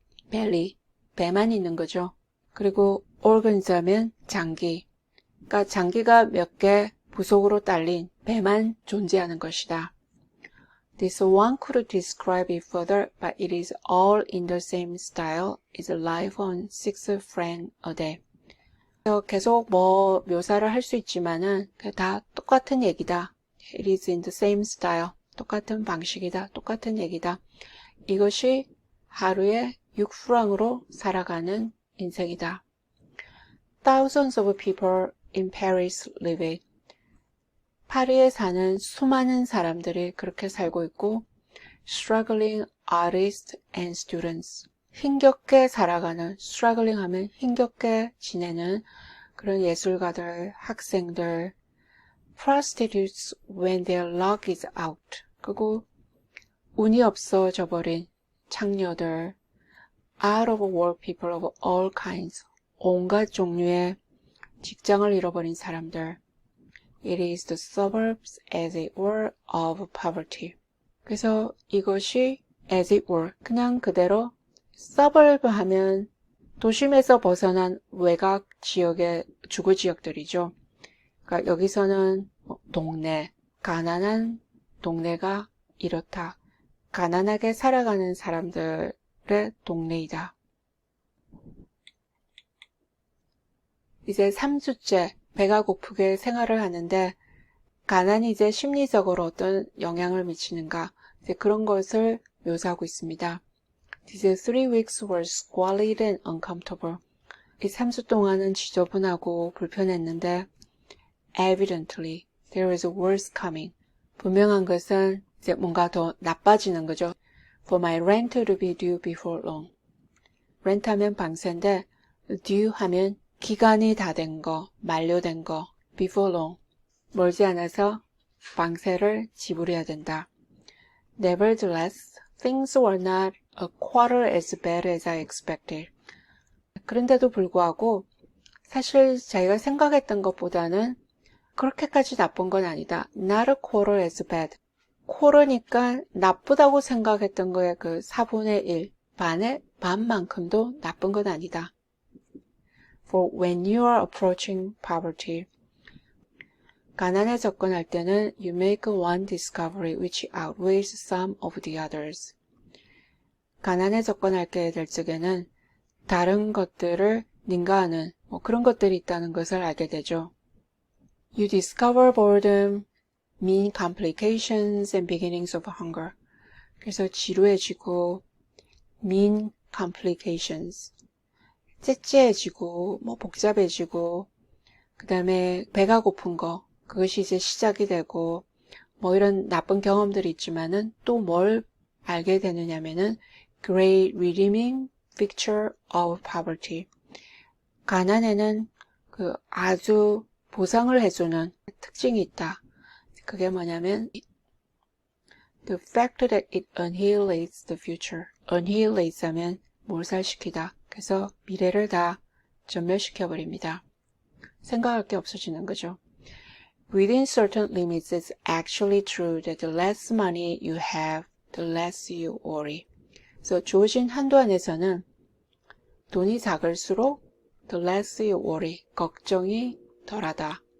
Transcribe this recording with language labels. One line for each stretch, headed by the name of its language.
Korean: belly, 배만 있는 거죠. 그리고 organs 하면 장기. 그러니까 장기가 몇 개 부속으로 딸린 배만 존재하는 것이다.
English: This one could describe it further, but it is all in the same style. It's life on 6 francs a day.
Korean: 계속 뭐 묘사를 할 수 있지만은 다 똑같은 얘기다.
English: It is in the same style.
Korean: 똑같은 방식이다. 똑같은 얘기다. 이것이 하루에 6프랑으로 살아가는 인생이다.
English: Thousands of people in Paris live it.
Korean: 파리에 사는 수많은 사람들이 그렇게 살고 있고
English: struggling artists and students.
Korean: 힘겹게 살아가는, struggling 하면 힘겹게 지내는 그런 예술가들, 학생들,
English: prostitutes when their luck is out.
Korean: 그리고 운이 없어져 버린 창녀들,
English: out of work people of all kinds.
Korean: 온갖 종류의 직장을 잃어버린 사람들.
English: It is the suburbs as it were of poverty.
Korean: 그래서 이것이
English: as it were,
Korean: 그냥 그대로 suburb 하면 도심에서 벗어난 외곽 지역의 주거 지역들이죠. 그러니까 여기서는 동네, 가난한 동네가 이렇다. 가난하게 살아가는 사람들의 동네이다. 이제 3주째 배가 고프게 생활을 하는데 가난이 이제 심리적으로 어떤 영향을 미치는가 이제 그런 것을 묘사하고 있습니다.
English: These 3 weeks were squalid and uncomfortable.
Korean: 이 3주 동안은 지저분하고 불편했는데
English: Evidently, there is worse coming.
Korean: 분명한 것은 이제 뭔가 더 나빠지는 거죠.
English: For my rent to be due before long.
Korean: rent 하면 방세인데 due 하면 기간이 다 된 거, 만료된 거,
English: before long.
Korean: 멀지 않아서 방세를 지불해야 된다.
English: Nevertheless, things were not a quarter as bad as I expected.
Korean: 그런데도 불구하고 사실 자기가 생각했던 것보다는 그렇게까지 나쁜 건 아니다.
English: Not a quarter as bad.
Korean: quarter니까 나쁘다고 생각했던 거의 그 4분의 1, 반의 반만큼도 나쁜 건 아니다.
English: For when you are approaching poverty.
Korean: 가난에 접근할 때는
English: you make one discovery which outweighs some of the others.
Korean: 가난에 접근하게 될 적에는 다른 것들을 능가하는 그런 것들이 있다는 것을 알게 되죠.
English: You discover boredom, mean complications and beginnings of hunger.
Korean: 그래서 지루해지고
English: mean complications,
Korean: 째째해지고 복잡해지고 그 다음에 배가 고픈 거 그것이 이제 시작이 되고 이런 나쁜 경험들이 있지만은 또 뭘 알게 되느냐면은
English: great redeeming feature of poverty.
Korean: 가난에는 그 아주 보상을 해주는 특징이 있다. 그게 뭐냐면
English: the fact that it annihilates the future.
Korean: annihilate 하면 몰살시키다. 그래서 미래를 다 전멸시켜버립니다. 생각할 게 없어지는 거죠.
English: Within certain limits, it's actually true that the less money you have, the less you worry.
Korean: 그래서 주어진 한도 안에서는 돈이 작을수록
English: the less you worry,
Korean: 걱정이 덜하다.